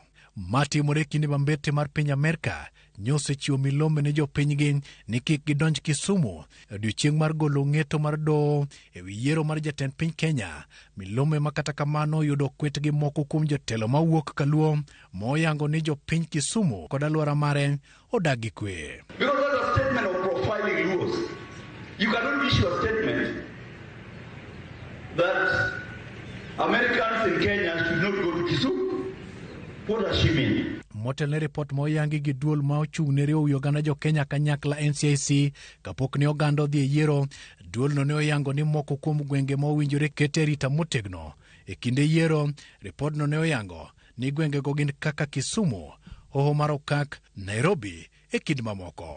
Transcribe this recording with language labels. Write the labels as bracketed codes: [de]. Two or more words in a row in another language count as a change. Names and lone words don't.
[luo] Matimore kinde mambete mar piny Amerika nyose chiwo milome ne jopinygi ni kik gidonj Kisumu e odiechieng' mar golo ng'eto mar doho e wi yiero mar jatend piny Kenya. Milome ma kata kamano yudo kwetgi moko kuom jotelo mawuok Kaluo moyango ni jopiny Kisumu kod alwora mare odag gi kwe. [en] You cannot issue a statement that Americans in Kenya should not go to Kisumu. What does she mean? [luo] Motel ne report moyangi gi duol ma ochung' ne riwo oganda jo Kenya kanyakla NCIC kapok ne oganda odhi e yiero. Duol no ne oyango ni moko kuom gwenge mowinjore kete rita motegno e kinde yiero. Report no ne oyango ni gwenge go gin kaka Kisumu, Hoho mar Okak, Nairobi e kind mamoko.